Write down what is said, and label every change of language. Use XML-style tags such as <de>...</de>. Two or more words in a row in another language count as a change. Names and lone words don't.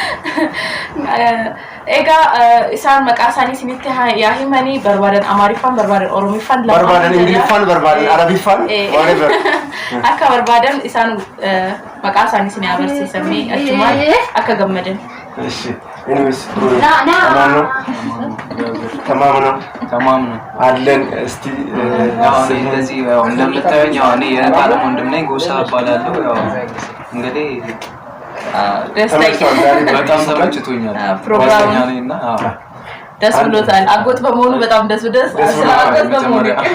<om>egaa isaan maqaa isaanii isinitti yaa himanii barbaadan Amaariffaan barbaadan Oromiffaan barbaadan Ingiliffaan barbaadan Arabiffaan whatever akka barbaadan isaan maqaa isaanii isin agarsiisamee achumaan akka gammadan</om> <am>anyways تمام አለን እስቲ እንደዚህ እንደምታዩኝ እኔ የጣለም ወንድም ነኝ ጎሳ እባላለሁ ያው እንግዲህ በጣም ተመችቶኛል ፕሮግራም ነውና ደስ ብሎታል አጎት በመሆኑ በጣም ደስ ስላጎት በመሆኑ</am>